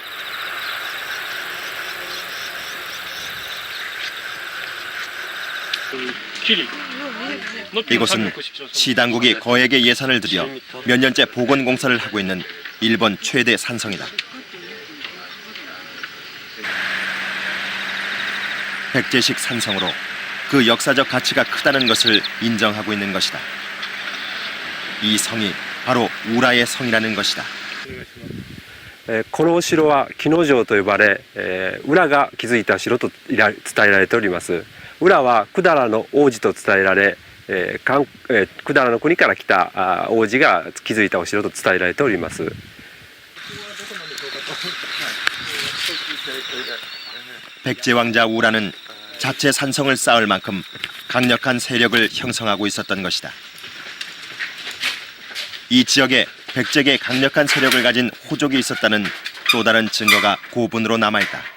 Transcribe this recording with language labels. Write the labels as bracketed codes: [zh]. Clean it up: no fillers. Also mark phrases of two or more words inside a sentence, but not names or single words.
[ko] 이곳은 시당국이 거액의 예산을 들여 몇 년째 복원 공사를 하고 있는 일본 최대 산성이다. 백제식 산성으로 그 역사적 가치가 크다는 것을 인정하고 있는 것이다. 이 성이 바로 우라의 성이라는 것이다. [ja] このお城は木之城と呼ばれ、裏が築いた城と伝えられております。裏は百済の王子と伝えられ、百済の国から来た王子が築いたお城と伝えられております。 [ko] 백제 왕자 우라는 자체 산성을 쌓을 만큼 강력한 세력을 형성하고 있었던 것이다. 이 지역에 백제계 강력한 세력을 가진 호족이 있었다는 또 다른 증거가 고분으로 남아있다.